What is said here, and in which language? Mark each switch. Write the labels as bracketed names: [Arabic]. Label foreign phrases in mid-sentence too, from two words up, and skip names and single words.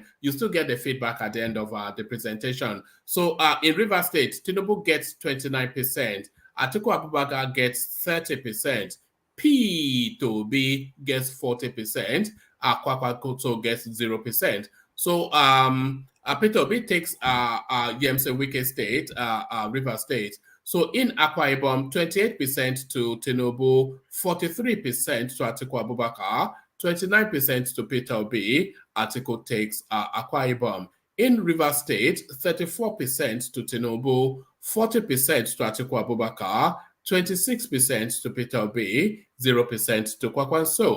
[English] You still get the feedback at the end of the presentation. So in River State, Tinubu gets 29%. Atiku Abubakar gets 30%. P2B gets 40%. Kwakwa Koto gets 0%. So Peter Obi takes Yemse Wike State, River State. So in Akwa Ibom, 28% to Tinubu, 43% to Atiku Abubakar, 29% to Peter Obi. Atiku takes Akwa Ibom. In River State, 34% to Tinubu, 40% to Atiku Abubakar, 26% to Peter Obi, 0% to Kwakwanso.